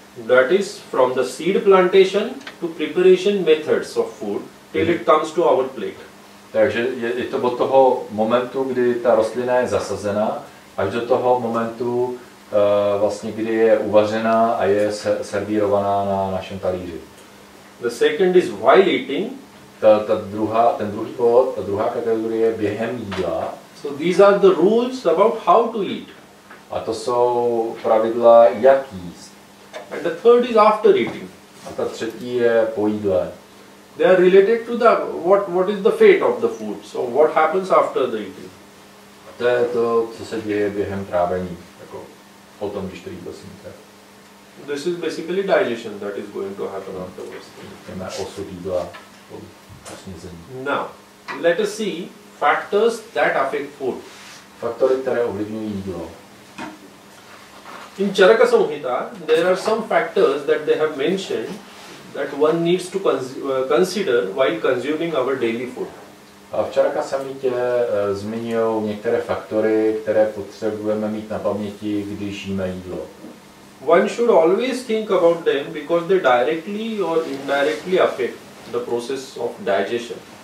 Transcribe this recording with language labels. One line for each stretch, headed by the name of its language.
English: That is from the seed plantation to preparation methods of food till it comes to our plate.
Czech: Takže je to od toho momentu, kdy ta rostlina je zasazena, až do toho momentu, vlastně, kdy je uvařena a je servírovaná na našem talíři.
English: The second is while eating.
Czech: Ten druhý bod, ta druhá kategorie je během jídla.
English: So these are the rules about how to eat.
Czech: A to jsou pravidla, jak jíst.
English: And the third is after eating.
Czech: A ta třetí je po jídle.
English: They are related to the what is the fate of the food. So what happens after the eating?
Czech: To je to, co se děje během trávení, jako potom, když to jídlo sníte.
English: This is basically digestion that is going to happen afterwards.
Czech: Jdeme osud jídla po snízení.
English: Now, let us see factors that affect food.
Czech: Faktory, které ovlivňují jídlo.
English: In Charaka Samhita, there are some factors that they have mentioned that one needs to consider while consuming our daily food.
Czech: A v Charaka Samhitě zmiňují některé faktory, které potřebujeme mít na paměti, když jíme jídlo.
English: One should always think about them because they directly or indirectly affect the process of digestion.